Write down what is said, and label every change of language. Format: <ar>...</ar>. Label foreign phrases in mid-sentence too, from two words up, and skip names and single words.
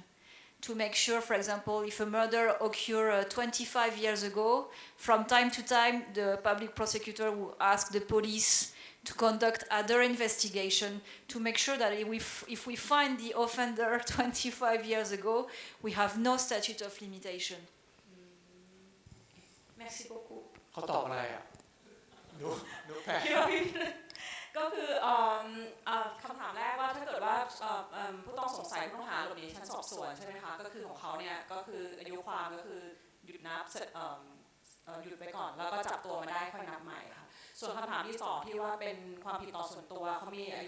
<en>To make sure, for example, if a murder occurred 25 years ago, from time to time, the public prosecutor will ask the police to conduct other investigation to make sure that if we find the offender 25 years ago, we have no statute of limitation.</en> <fr>Merci beaucoup.</fr> <th>เขาตอบอะไรอ่ะดูแปลก ก็คือคำถามแรกว่าถ้าเกิดว่าผู้ต้องสงสัยผู้ต้องหาหลบหนีชั้นสอบสวนใช่ไหมคะก็คือของเขาเนี่ยก็คืออายุความก็คือหยุดนับหยุดไป ก่อนแล้วก็จับตัวมาได้ค่อยนับใหม่ค่ะส่วนคำถามที่2ที่ว่าเป็นความผิดต่อส่วนตัวเขามีอายุ</th>